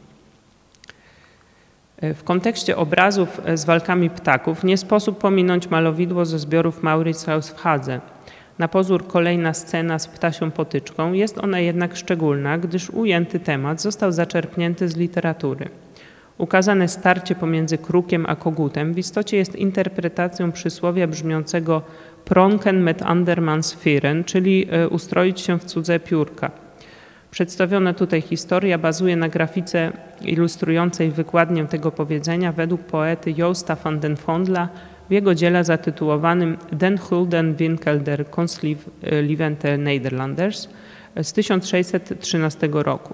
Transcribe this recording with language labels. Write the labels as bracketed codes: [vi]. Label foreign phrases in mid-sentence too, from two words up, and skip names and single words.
[pl] W kontekście obrazów z walkami ptaków nie sposób pominąć malowidło ze zbiorów Mauritshuis w Hadze. Na pozór kolejna scena z ptasią potyczką, jest ona jednak szczególna, gdyż ujęty temat został zaczerpnięty z literatury. Ukazane starcie pomiędzy krukiem a kogutem w istocie jest interpretacją przysłowia brzmiącego [nl] pronken met andermans vieren, [pl] czyli ustroić się w cudze piórka. Przedstawiona tutaj historia bazuje na grafice ilustrującej wykładnię tego powiedzenia według poety Joosta van den Vondla w jego dziele zatytułowanym Den Gulden Winkel der Konstlivente Nederlanders z 1613 roku.